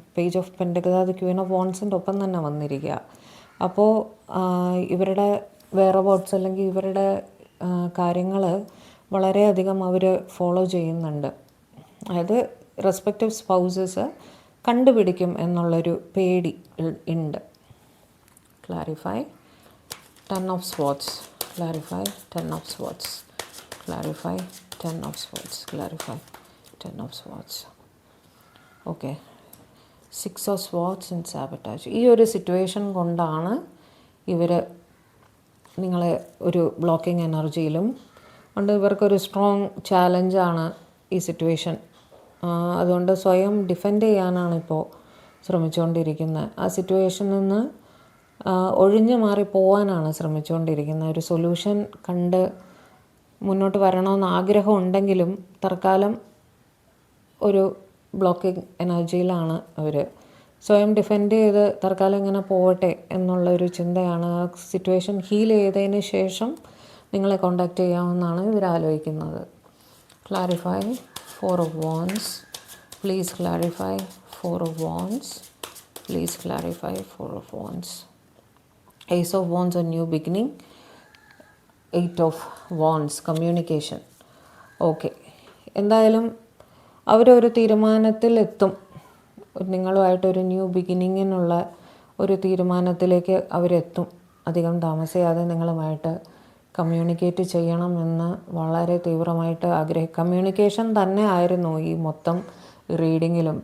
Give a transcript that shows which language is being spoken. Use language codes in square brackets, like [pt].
[ml] Page of pentacles അത് Queen of വോൺസിൻ്റെ ഒപ്പം തന്നെ വന്നിരിക്കുക. അപ്പോൾ ഇവരുടെ വെയറബൌട്ട്സ് അല്ലെങ്കിൽ ഇവരുടെ കാര്യങ്ങൾ വളരെയധികം അവർ ഫോളോ ചെയ്യുന്നുണ്ട്. അതായത് റെസ്പെക്റ്റീവ് സ്പൗസസ് കണ്ടുപിടിക്കും എന്നുള്ളൊരു പേടി ഉണ്ട്. [en] Clarify 10 of swords. Clarify 10 of swords. Clarify 10 of swords. Clarify 10 of swords. Okay. 6 of swords and sabotage. [ml] ഈ ഒരു സിറ്റുവേഷൻ കൊണ്ടാണ് ഇവർ നിങ്ങളെ ഒരു ബ്ലോക്കിംഗ് എനർജിയിലും കൊണ്ട് ഇവർക്കൊരു സ്ട്രോങ് ചാലഞ്ചാണ് ഈ സിറ്റുവേഷൻ. അതുകൊണ്ട് സ്വയം ഡിഫെൻഡ് ചെയ്യാനാണ് ഇപ്പോൾ ശ്രമിച്ചുകൊണ്ടിരിക്കുന്നത്. ആ സിറ്റുവേഷനിൽ നിന്ന് ഒഴിഞ്ഞു മാറി പോകാനാണ് ശ്രമിച്ചുകൊണ്ടിരിക്കുന്നത്. ഒരു സൊല്യൂഷൻ കണ്ട് മുന്നോട്ട് വരണമെന്ന് ആഗ്രഹം ഉണ്ടെങ്കിലും തൽക്കാലം ഒരു ബ്ലോക്കിംഗ് എനർജിയിലാണ് അവർ. സ്വയം ഡിഫെൻഡ് ചെയ്ത് തൽക്കാലം ഇങ്ങനെ പോവട്ടെ എന്നുള്ളൊരു ചിന്തയാണ്. ആ സിറ്റുവേഷൻ ഹീൽ ചെയ്തതിന് ശേഷം നിങ്ങളെ കോണ്ടാക്റ്റ് ചെയ്യാമെന്നാണ് ഇവർ ആലോചിക്കുന്നത്. [en] Clarify 4 of Wands. Please clarify 4 of Wands. Please clarify 4 of Wands. Ace of Wands, a new beginning. 8 of Wands, communication. [ml] Okay, എന്തായാലും അവരൊരു തീരുമാനത്തിലെത്തും. നിങ്ങളുമായിട്ടൊരു ന്യൂ ബിഗിനിങ്ങിനുള്ള ഒരു തീരുമാനത്തിലേക്ക് അവരെത്തും. അധികം താമസിയാതെ നിങ്ങളുമായിട്ട് കമ്മ്യൂണിക്കേറ്റ് ചെയ്യണമെന്ന് വളരെ തീവ്രമായിട്ട് കമ്മ്യൂണിക്കേഷൻ തന്നെ ആയിരുന്നു ഈ മൊത്തം റീഡിങ്ങിലും.